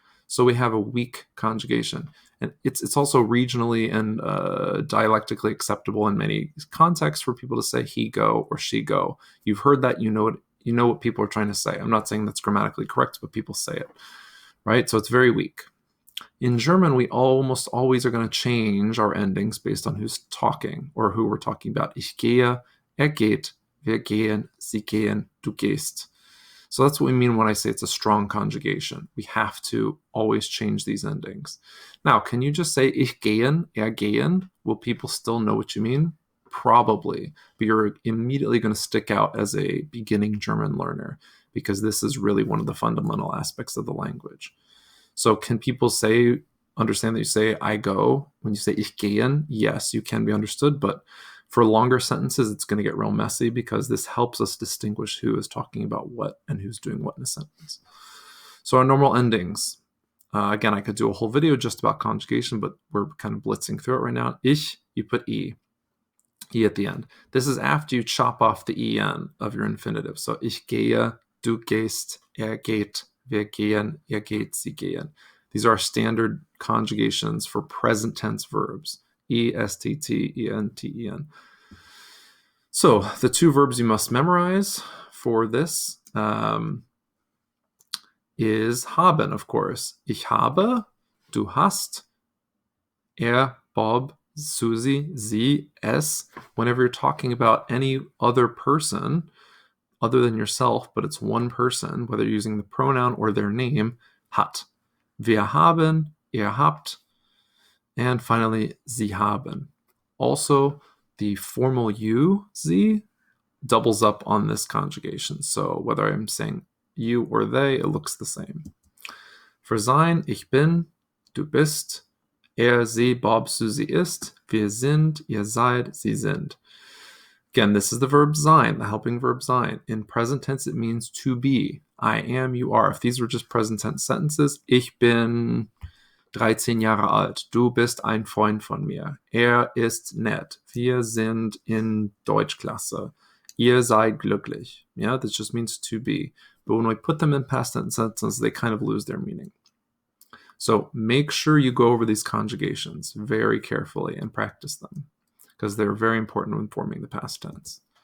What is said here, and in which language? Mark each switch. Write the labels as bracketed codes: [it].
[en] So we have a weak conjugation. And it's also regionally and dialectically acceptable in many contexts for people to say he go or she go. You've heard that, you know what people are trying to say. I'm not saying that's grammatically correct, but people say it, right? So it's very weak. In German, we almost always are going to change our endings based on who's talking or who we're talking about. [de] Ich gehe, geht, wir gehen, sie gehen, du gehst. [en] So that's what we mean when I say it's a strong conjugation. We have to always change these endings. Now, can you just say ich gehen, gehen? Will people still know what you mean? Probably, but you're immediately going to stick out as a beginning German learner because this is really one of the fundamental aspects of the language. So can people understand that you say I go when you say ich gehen? Yes, you can be understood, but for longer sentences, it's going to get real messy because this helps us distinguish who is talking about what and who's doing what in a sentence. So our normal endings. Again, I could do a whole video just about conjugation, but we're kind of blitzing through it right now. Ich, you put E at the end. This is after you chop off the en of your infinitive. [de] So ich gehe, du gehst, geht, wir gehen, ihr geht, sie gehen. [en] These are our standard conjugations for present tense verbs. E-S-T-T-E-N-T-E-N. So the two verbs you must memorize for this is haben, of course. [de] Ich habe, du hast, Bob, Susie, sie, es. [en] Whenever you're talking about any other person other than yourself, but it's one person, whether you're using the pronoun or their name, hat. [de] Wir haben, ihr habt, [en] and finally, [de] sie haben. [en] Also, the formal you, sie, doubles up on this conjugation. So whether I'm saying you or they, it looks the same. [de] For sein, ich bin, du bist, sie, Bob, Susie ist, wir sind, ihr seid, sie sind. [en] Again, this is the verb sein, the helping verb sein. In present tense, it means to be. I am, you are. If these were just present tense sentences, [de] ich bin 13 Jahre alt. Du bist ein Freund von mir. Ist nett. Wir sind in Deutschklasse. Ihr seid glücklich. [en] Yeah, this just means to be. But when we put them in past tense sentences, they kind of lose their meaning. So make sure you go over these conjugations very carefully and practice them because they're very important when forming the past tense.